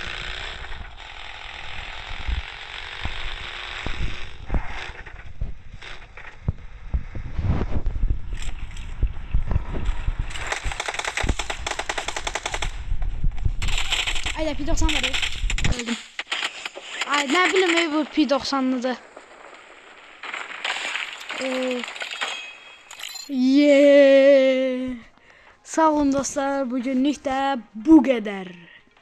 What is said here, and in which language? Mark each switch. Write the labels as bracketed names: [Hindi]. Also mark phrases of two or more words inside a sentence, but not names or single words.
[Azerbaijani] Ayda P90 var ya. Öldüm. [Turkish] Ay ne bileyim bu P90'lıdır. [Azerbaijani] Sağ olun dostlar, bugünlük də bu qədər.